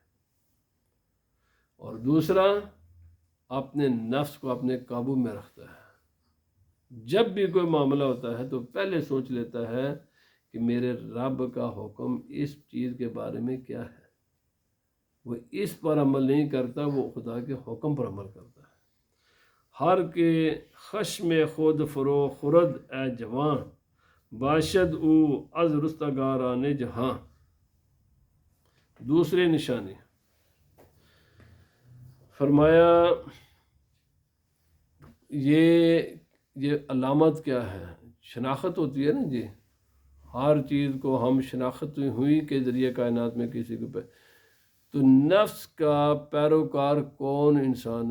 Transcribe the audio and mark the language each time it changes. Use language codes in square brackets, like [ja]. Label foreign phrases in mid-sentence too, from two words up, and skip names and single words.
[ur] اور دوسرا، اپنے نفس کو اپنے قابو میں رکھتا ہے، جب بھی کوئی معاملہ ہوتا ہے تو پہلے سوچ لیتا ہے کہ میرے رب کا حکم اس چیز کے بارے میں کیا ہے، وہ اس پر عمل نہیں کرتا، وہ خدا کے حکم پر عمل کرتا ہے۔ [fa] ہر کے خشم خود فرو خورد اے جوان، باشد او از رستگاران جہاں۔ [ur] دوسری نشانی فرمایا یہ علامت کیا ہے؟ شناخت ہوتی ہے نا جی، ہر چیز کو ہم شناخت ہوئی کے ذریعے کائنات میں کسی کو تو نفس کا پیروکار کون انسان ہے؟